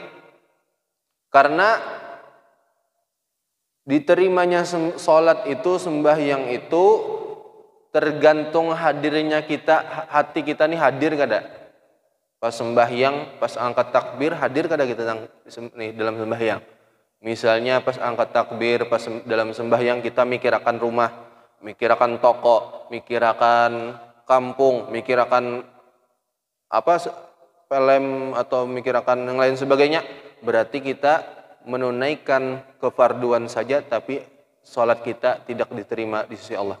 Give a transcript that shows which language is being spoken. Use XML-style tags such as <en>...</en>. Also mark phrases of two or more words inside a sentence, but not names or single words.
<bjn>Karena diterimanya sholat itu, sembahyang itu tergantung hadirnya kita, hati kita nih hadir kada. Pas sembahyang, pas angkat takbir, hadir kada kita nih dalam sembahyang. Misalnya pas angkat takbir, pas dalam sembahyang kita mikir akan rumah, mikir akan toko, mikir akan kampung, mikir akan apa, pelem atau mikir akan yang lain sebagainya.</bjn> <id>Berarti kita menunaikan kefarduan saja, tapi sholat kita tidak diterima di sisi Allah.</id>